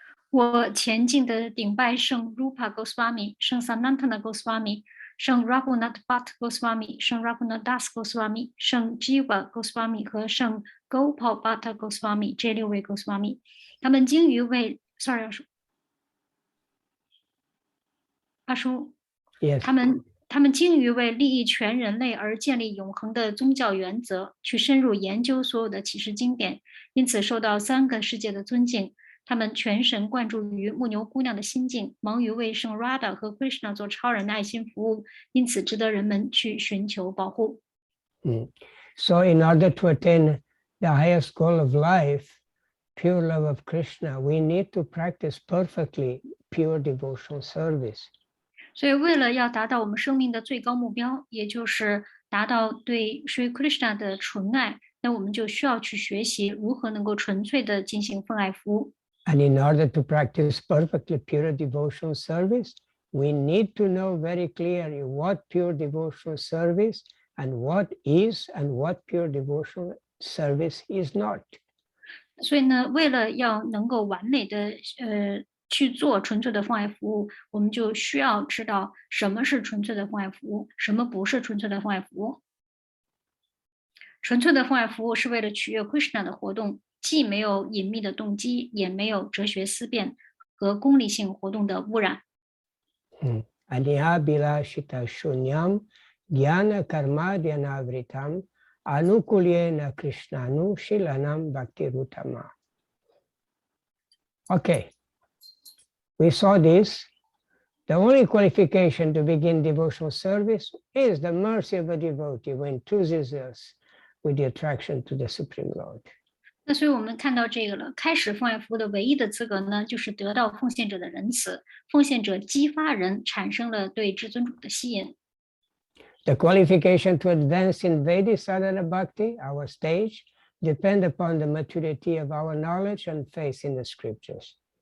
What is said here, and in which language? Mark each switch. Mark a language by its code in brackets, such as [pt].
[zh] 我前进的顶拜圣 Rupa Goswami、圣 Sanatana Goswami、圣 Raghunath Bhatt Goswami、圣 Raghunath Das Goswami、圣 Jiva Goswami 和圣 Gopal Bhatta Goswami 这6位 Goswami， 他们精于为 ，sorry， 阿叔， [en] Yes. [zh] 他们精于为利益全人类而建立永恒的宗教原则，去深入研究所有的启示经典，因此受到3个世界的尊敬。他们全神贯注于牧牛姑娘的心境，忙于为圣 Radha 和 Krishna 做超人的爱心服务，因此值得人们去寻求保护。 [en] So in order to attain the highest goal of life, pure love of Krishna, we need to practice perfectly pure devotional service. [zh] 所以为了要达到我们生命的最高目标，也就是达到对 Sri Krishna 的纯爱，那我们就需要去学习如何能够纯粹的进行奉爱服务。 [en] And in order to practice perfectly pure devotional service, we need to know very clearly what pure devotional service and what is and what pure devotional service is not. [zh] 所以呢，为了要能够完美的去做纯粹的奉爱服务，我们就需要知道什么是纯粹的奉爱服务，什么不是纯粹的奉爱服务。纯粹的奉爱服务是为了取悦 Krishna 的活动，既没有隐秘的动机，也没有哲学思辨和功利性活动的污染。 [sa] Anihabhilashita shunyam jnana karma dhyanavritam anukulyena krishnanu shilanam bhaktirutama. [en] Okay, we saw this. The only qualification to begin devotional service is the mercy of a devotee who enthuses us with the attraction to the Supreme Lord. [zh] 那所以我们看到这个了，开始奉爱服务的唯一的资格呢，就是得到奉献者的仁慈，奉献者激发人产生了对至尊主的吸引。 [en] The qualification to advance in Vedic sadhana bhakti, our stage, depend upon the maturity of our knowledge and faith in the scriptures.